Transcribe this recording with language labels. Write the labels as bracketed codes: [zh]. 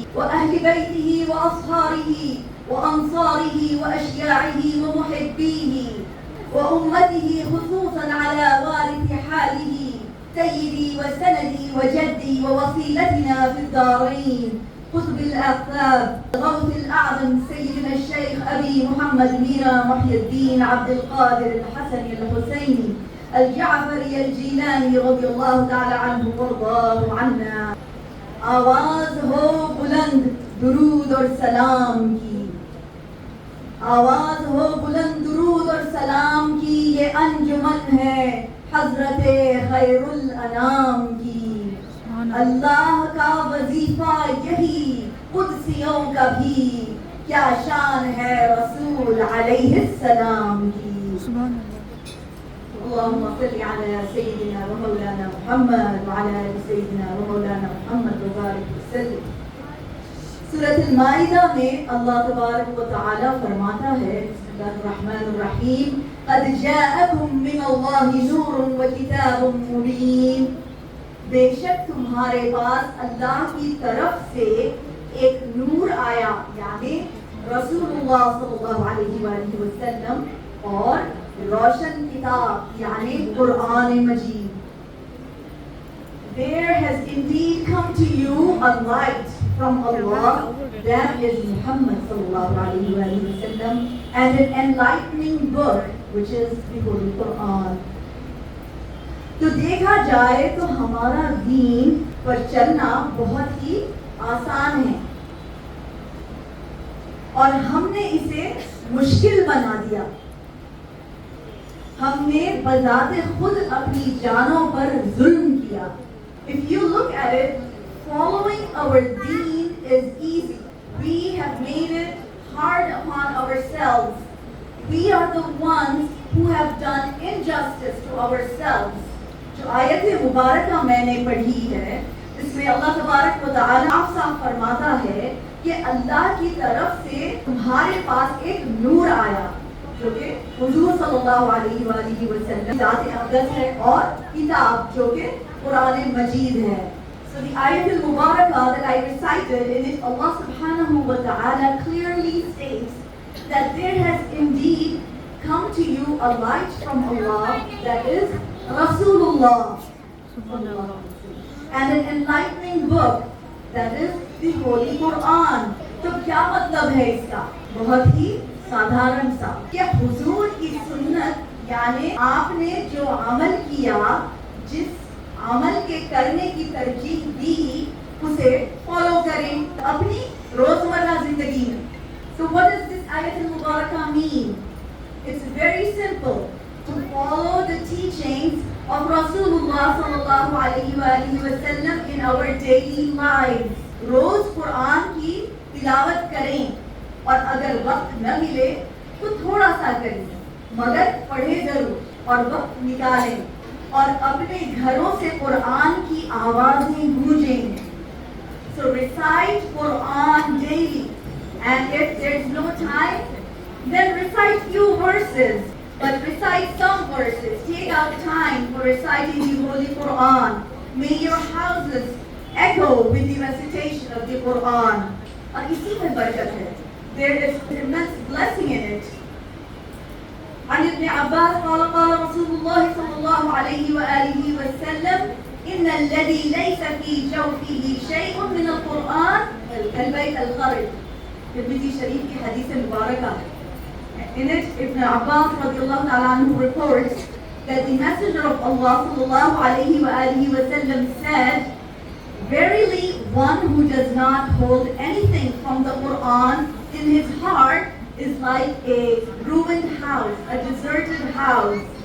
[ar] وأهل بيته وأصهاره وأنصاره وأشياعه ومحبيه وأمته خصوصا على وارث حاله سيدي وسندي وجدي ووسيلتنا في الدارين قطب الأقطاب الغوث الأعظم سيدنا الشيخ أبي محمد ميرا محي الدين عبد القادر الحسني الحسيني الجعفري الجيلاني رضي الله تعالى عنه وارضاه عنا. [ur] آواز ہو بلند درود اور سلام کی، آواز ہو بلند درود اور سلام کی، یہ انجمن ہے حضرت خیر الانام کی. اللہ کا وظیفہ یہی قدسیوں کا بھی، کیا شان ہے رسول علیہ السلام کی. [ar] اللهم صل على سيدنا ومولانا محمد وعلى آل سيدنا ومولانا محمد وبارك وسلم. [ur] سورۃ المائدہ میں اللہ تبارک و تعالی فرماتا ہے [ar] بسم اللہ الرحمن الرحیم قد جاءکم من اللہ نور وکتاب مبین. [ur] بے شک تمہارے پاس اللہ کی طرف سے ایک نور آیا، یعنی رسول اللہ صلی اللہ علیہ وآلہ وسلم، اور روشن کتاب یعنی قرآن مجید. [en] There has indeed come to you a light from Allah, that is Muhammad sallallahu alayhi wa sallam, and an enlightening book which is the Holy Quran. [ur] تو دیکھا جائے تو ہمارا دین پر چلنا بہت ہی آسان ہے، اور ہم نے اسے مشکل بنا دیا. ہم نے بذات خود اپنی جانوں پر ظلم کیا. [en] If you look at it, following our deen is easy. We have made it hard upon ourselves. We are the ones who have done injustice to ourselves. [ur] جو آیت مبارکہ میں نے پڑھی ہے اس میں اللہ تبارک و تعالی صاف فرماتا ہے کہ اللہ کی طرف سے تمہارے پاس ایک نور آیا جو کہ حضور صلی اللہ علیہ وآلہ وسلم ذات اقدس ہے، اور کتاب جو کہ قرآن مجید ہے. [en] So the ayat al-Mubarakah that I recited, in it Allah subhanahu wa ta'ala clearly states that there has indeed come to you a light from Allah, that is Rasulullah, and an enlightening book, that is the Holy Quran. [ur] تو کیا مطلب ہے اس کا؟ بہت ہی سادھارن سا کہ حضور کی سنت، یعنی آپ نے جو عمل کیا، جس عمل کے کرنے کی ترجیح دی، اسے فالو کریں اپنی روزمرہ زندگی میں. [en] So what does this ayat al-Mubarakah mean? It's very simple. To follow the teachings of Rasulullah sallallahu alayhi wa sallam in our daily lives. [ur] روز قرآن کی تلاوت کریں، اور اگر وقت نہ ملے تو تھوڑا سا کریں، مگر پڑھیں ضرور اور وقت نکالیں، اور اپنے گھروں سے قرآن کی آوازیں گونجیں. [en] So recite Quran daily, and if there's no time, then recite few verses, but recite some verses. Take out time for reciting the Holy Quran. May your houses echo with the recitation of the Quran. [ur] اور اسی میں برکت ہے. [en] There is immense blessing in it. [ar] عن ابن عباس قال قال رسول الله صلى الله عليه وآله وسلم إن الذي ليس في جوفه شيء من القرآن البيت الخرب. [ur] ترمذی شریف کی حدیث مبارکہ. [en] In it, Ibn Abbas radiallahu ta'ala anhu reports that the Messenger of Allah sallallahu alayhi wa alihi wa sallam said, verily one who does not hold anything from the Quran in his heart is like a ruined house, a deserted house.